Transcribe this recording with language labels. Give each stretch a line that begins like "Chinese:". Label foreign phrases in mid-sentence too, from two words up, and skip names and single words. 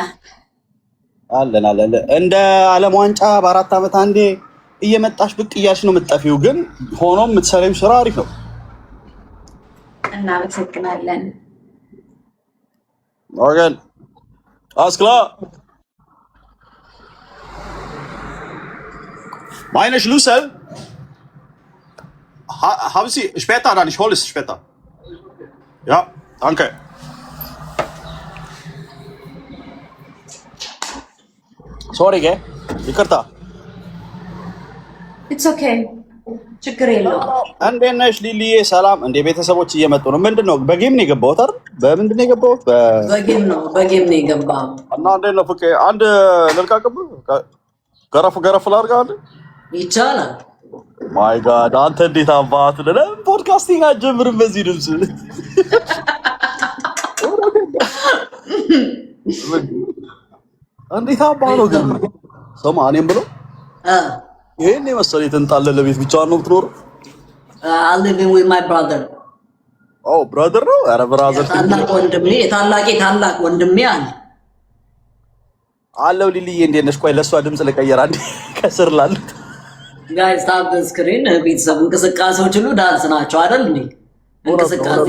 Amharic: አለን እንደ ዓለም ዋንጫ በ4 ዓመት አንዴ እየመጣሽ ብቅ እያልሽ ነው የምትጠፊው። ግን ሆኖም የምትሰሪው ስራ አሪፍ ነው። እናመሰግናለን። ኦርጋን አስክላ
German: meine Schlüssel haben Sie später dann, ich hole es später. Ja, danke. Sorry, gell?
Amharic: ይቅርታ።
English: It's okay.
Amharic: ችግር የለውም። እንዴት ነሽ ሊሊዬ? ሰላም። እንደ ቤተሰቦች እየመጡ ነው። ምንድነው? በጌም ነው የገባሁት አይደል? በምንድን ነው የገባሁት? በጌም ነው የገባሁት። እና እንዴት ነው ፍቄ? አንድ ልልቃቅብህ? ገረፍ ላድርግ አንድ ይቻላል።
English: my god
Amharic: አንተ እንዴት አባት ነህ? ፖድካስቲንግ አትጀምርም በዚህ ድምፅ? እንዴት አባት ነው ግን? ስማ እኔም ብለው ይሄን የመሰለ የተንጣለለ ቤት ብቻ ነው የምትኖረው?
English: I live with my brother. oh brother
Amharic: ነው? ኧረ ብራዘር ታላቅ ወንድሜ አለው። ሊሊዬ እንዴት ነሽ? ቆይ ለእሷ ድምፅ ልቀየር አንዴ ከስር ላሉት
English: guys tap screen
Amharic: ቤተሰብ እንቅስቃሴዎች ሁሉ ዳንስ ናቸው አይደል እንዴ? እንቅስቃሴ